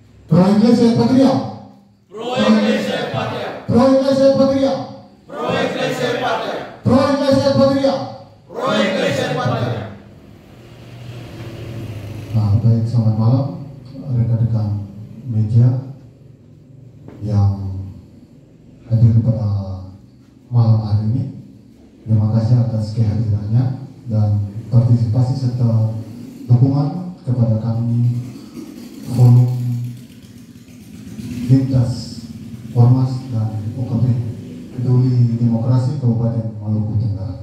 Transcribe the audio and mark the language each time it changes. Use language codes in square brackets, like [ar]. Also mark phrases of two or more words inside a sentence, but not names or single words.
[la] Pro Iglesia Patria. Pro Iglesia Patria. Pro Iglesia Patria. Pro Iglesia Patria. Pro Iglesia Patria. Pro Iglesia Patria. [id] Nah, baik, selamat malam rekan-rekan media yang hadir pada malam hari ini. Terima kasih atas kehadirannya dan partisipasi serta dukungan kepada kami Forum Lintas Ormas dan OKP Peduli Demokrasi Kabupaten Maluku Tenggara.